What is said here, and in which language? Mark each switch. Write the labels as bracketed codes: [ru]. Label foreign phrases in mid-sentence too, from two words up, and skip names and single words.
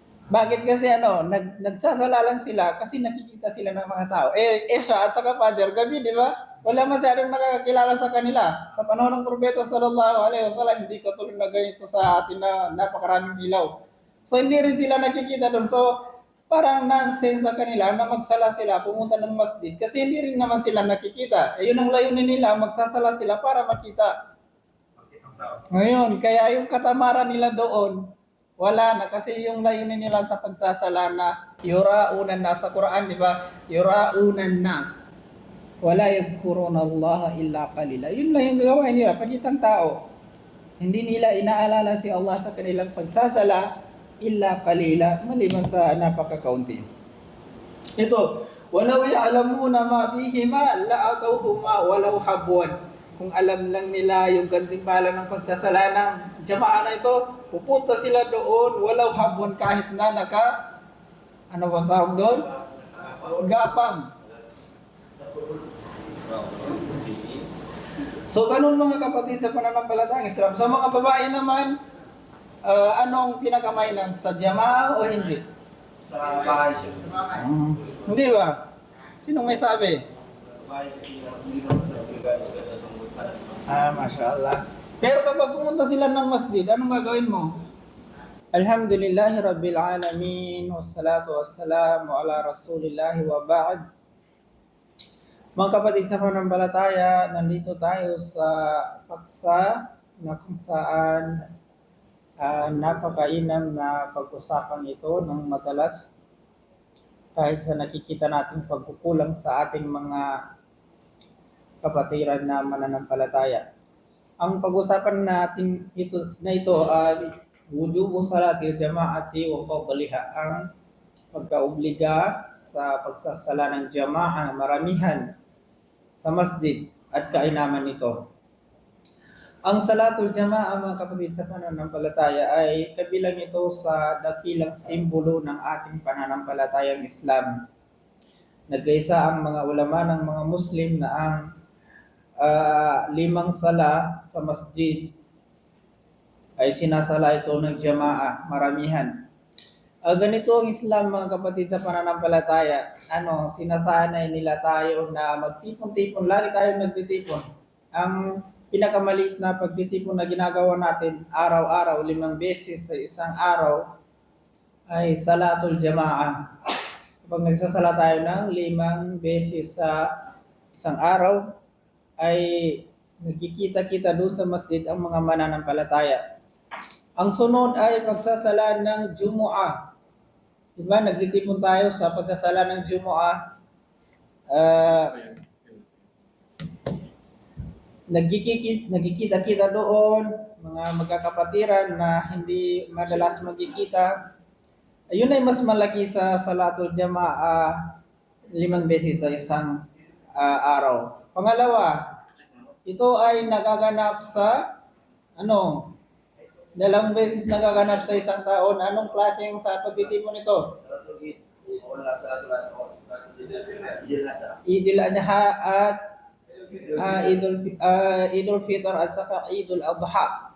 [tl] Bakit kasi nagsasala lang sila kasi nakikita sila ng mga tao. Siya at saka Fajar, gabi, di ba? Wala masyadong nakakakilala sa kanila. Sa panahon ng Propeta [ar] صلى الله عليه وسلم, [tl] hindi katulad na ganito sa atin na napakaraming ilaw. So hindi rin sila nakikita doon. So parang nonsense sa kanila na magsala sila, pumunta ng masjid kasi hindi rin naman sila nakikita. Yun ang layunin nila, magsasala sila para makita. Ngayon, kaya yung katamaran nila doon, wala na kasi yung layunin nila sa pagsasala na [ar] يراءون الناس [tl] sa Quran, di ba? [ar] يراءون الناس. ولا يذكرون الله إلا قليلا. [tl] Yun lang yung gagawin nila, pagitang tao. Hindi nila inaalala si Allah sa kanilang pagsasala [ar] إلا قليلا, [tl] maliban sa napaka-kaunti. Ito, [ar] ولو يعلمون ما بهما لأتوهما ولو حبوا. [tl] Kung alam lang nila yung gantimpala ng pagsasala ng jamaa na ito, pupunta sila doon [ar] ولو حبوا [tl] kahit na ano bang tawag doon? Gapang. So, ganun mga kapatid sa pananampalatayang Islam. Sa mga babae naman, anong pinakamainan? Sa jamaa o hindi? Sa bahay siya. Hindi ba? Sinong may sabi? Mashallah. Pero kapag pumunta sila ng masjid, anong gagawin mo? [ar] الحمد لله رب العالمين والصلاة والسلام على رسول الله وبعد. [tl] Mga kapatid sa pananampalataya, nandito tayo sa paksa na kung saan napakainam na pag-usapan ito ng madalas dahil sa nakikita nating pagkukulang sa ating mga kapatiran na mananampalataya. Ang pag-usapan natin ito ay [ar] وجوب صلاة الجماعة وفضلها, [tl] ang pagkaobliga sa pagsasala ng jama'a, maramihan sa masjid at kainaman nito. Ang [ar] صلاة الجماعة, [tl] mga kapatid sa pananampalataya, ay kabilang ito sa dakilang simbolo ng ating pananampalatayang Islam. Nagkaisa ang mga ulama ng mga Muslim na ang 5 sala sa masjid ay sinasala ito ng jama'a, maramihan. Ganito ang Islam, mga kapatid sa pananampalataya. Sinasanay nila tayo na magtipon-tipon, lagi tayo nagtitipon. Ang pinakamaliit na pagtitipon na ginagawa natin araw-araw, 5 beses sa isang araw, ay [ar] صلاة الجماعة. [tl] Kapag nagsasala tayo ng 5 beses sa isang araw, ay nagkikita-kita doon sa masjid ang mga mananampalataya. Ang sunod ay pagsasala ng Jumu'ah. Diba, nagtitipon tayo sa pagsasala ng Jumu'ah. Nagkikita-kita doon, mga magkakapatiran na hindi madalas magkikita. Ayun ay mas malaki sa [ar] صلاة الجماعة [tl] 5 beses sa isang araw. Pangalawa, ito ay nagaganap sa 2 beses nagaganap sa isang taon. Anong klaseng sa pagtitipon ito? Idul Adha at Idul Fitr at saka Idul Adha.